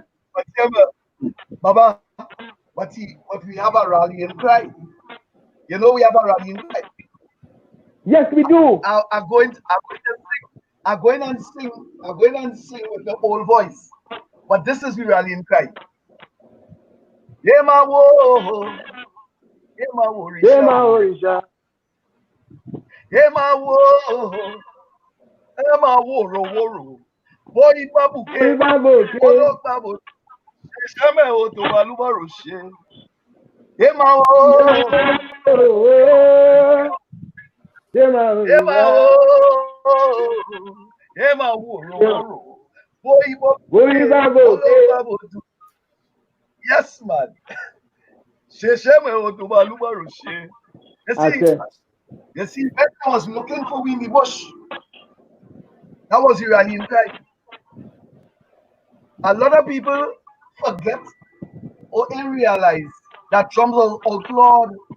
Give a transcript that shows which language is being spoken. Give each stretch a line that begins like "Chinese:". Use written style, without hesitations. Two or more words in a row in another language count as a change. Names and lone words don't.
English: Baba, but we have a rallying cry. You know we have a rallying cry. Yes, we do. I'm going and sing with the old voice. But this is the rallying cry.
Yoruba: Yema wo, Yema wo, Yema Orisha. Yema wo, Yema wo. Boy babuke, olo babu. Shame o to baluba roshe. Yema wo. Yema wo. Boy babu.
English: Yes, man. You see, when I was looking for Winnie Bush, that was Iranian cry. A lot of people forget or realize that drums was outlawed.